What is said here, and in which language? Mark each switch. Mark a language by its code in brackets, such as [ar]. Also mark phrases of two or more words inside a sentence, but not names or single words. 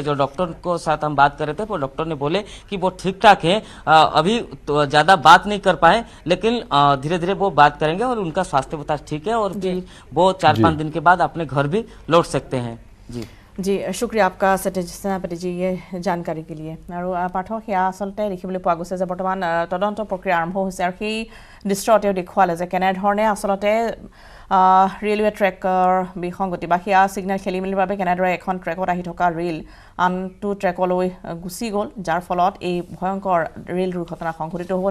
[hi] जो डॉक्टर को साथ हम बात कर रहे थे वो डॉक्टर ने बोले कि वो ठीक ठाक है, अभी तो ज्यादा बात नहीं कर पाए, लेकिन धीरे धीरे वो बात करेंगे और उनका स्वास्थ्य अवस्था ठीक है और फिर वो 4-5 दिन के बाद अपने घर भी लौट सकते हैं। जी शुक्रिया आपका सत्यजित सेनापति जी ये जानकारी के लिए। और पाठक [as] সেয়া আসলতে দেখিবলৈ পোৱা গৈছে যে বৰ্তমান তদন্ত প্ৰক্ৰিয়া আৰম্ভ হৈছে আৰু সেই দৃশ্যতে দেখুৱালে যে কেনেধৰণে আসলতে ৰেলৱে ট্ৰেকৰ বিসংগতি বা সেয়া সিগনেল খেলিমেলিৰ বাবে কেনেদৰে এখন ট্ৰেকত আহি থকা ৰেল আনটো ট্ৰেকলৈ গুচি গ'ল, যাৰ ফলত এই ভয়ংকৰ ৰেল দুৰ্ঘটনা সংঘটিত হ'ল।